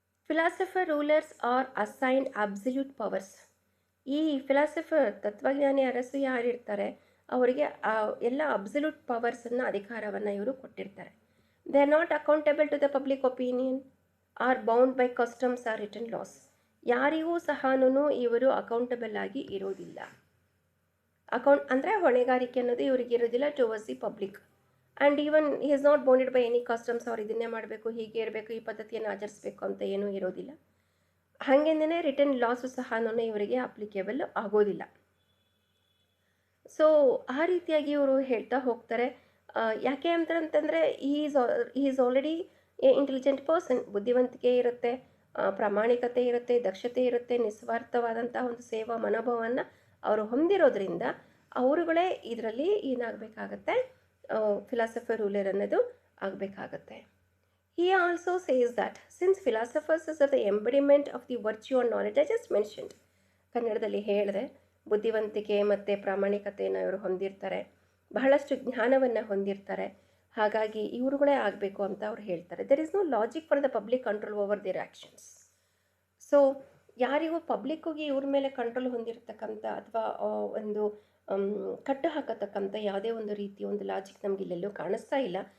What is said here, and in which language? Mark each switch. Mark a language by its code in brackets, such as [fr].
[en] Philosopher rulers are assigned absolute powers. [kn] ಈ philosopher ತತ್ವಜ್ಞಾನಿ Arasu ಯಾರಿರ್ತಾರೆ ಅವರಿಗೆ ಎಲ್ಲ ಅಬ್ಸಲ್ಯೂಟ್ ಪವರ್ಸನ್ನು, ಅಧಿಕಾರವನ್ನು ಇವರು ಕೊಟ್ಟಿರ್ತಾರೆ. [en] They are not accountable to the public opinion or bound by customs or written laws. [kn] ಯಾರಿಗೂ ಸಹ ಇವರು ಅಕೌಂಟಬಲ್ ಆಗಿ ಇರೋದಿಲ್ಲ. ಅಂದರೆ ಹೊಣೆಗಾರಿಕೆ ಅನ್ನೋದು ಇವರಿಗೆ ಇರೋದಿಲ್ಲ [en] Towards the public. And even he is not bounded by any customs. [kn] ಅವ್ರು ಇದನ್ನೇ ಮಾಡಬೇಕು, ಹೀಗೆ ಇರಬೇಕು, ಈ ಪದ್ಧತಿಯನ್ನು ಆಚರಿಸಬೇಕು ಅಂತ ಏನೂ ಇರೋದಿಲ್ಲ. ಹಾಗೇನೇ ರಿಟರ್ನ್ ಲಾಸು ಸಹ ಇವರಿಗೆ ಅಪ್ಲಿಕೇಬಲ್ ಆಗೋದಿಲ್ಲ. ಸೊ ಆ ರೀತಿಯಾಗಿ ಇವರು ಹೇಳ್ತಾ ಹೋಗ್ತಾರೆ. ಯಾಕೆ ಅಂತಂದರೆ [en] Is already a intelligent person. [kn] ಬುದ್ಧಿವಂತಿಕೆ ಇರುತ್ತೆ, ಪ್ರಾಮಾಣಿಕತೆ ಇರುತ್ತೆ, ದಕ್ಷತೆ ಇರುತ್ತೆ, ನಿಸ್ವಾರ್ಥವಾದಂತಹ ಒಂದು ಸೇವಾ ಮನೋಭಾವವನ್ನು ಅವರು ಹೊಂದಿರೋದ್ರಿಂದ ಅವರುಗಳೇ ಇದರಲ್ಲಿ ಏನಾಗಬೇಕಾಗತ್ತೆ, ಫಿಲಾಸಫರ್ ರೂಲರ್ ಅನ್ನೋದು ಆಗಬೇಕಾಗತ್ತೆ. [en] He also says that since philosophers are the embodiment of the virtue and knowledge I just mentioned, [kn] ಕನ್ನಡದಲ್ಲಿ ಹೇಳಿದೆ, ಬುದ್ಧಿವಂತಿಕೆ ಮತ್ತು ಪ್ರಾಮಾಣಿಕತೆಯನ್ನು ಇವರು ಹೊಂದಿರ್ತಾರೆ, ಬಹಳಷ್ಟು ಜ್ಞಾನವನ್ನು ಹೊಂದಿರ್ತಾರೆ. ಹಾಗಾಗಿ ಇವರುಗಳೇ ಆಗಬೇಕು ಅಂತ ಅವ್ರು ಹೇಳ್ತಾರೆ. [en] There is no logic for the public control over their actions. [kn] So ಯಾರಿಗೂ ಪಬ್ಲಿಕ್ಕಿಗೆ ಇವ್ರ ಮೇಲೆ ಕಂಟ್ರೋಲ್ ಹೊಂದಿರತಕ್ಕಂಥ ಅಥವಾ ಒಂದು ಕಟ್ಟು ಹಾಕತಕ್ಕಂಥ ಯಾವುದೇ ಒಂದು ರೀತಿಯ ಒಂದು ಲಾಜಿಕ್ ನಮಗೆ ಇಲ್ಲೆಲ್ಲೂ ಕಾಣಿಸ್ತಾ ಇಲ್ಲ.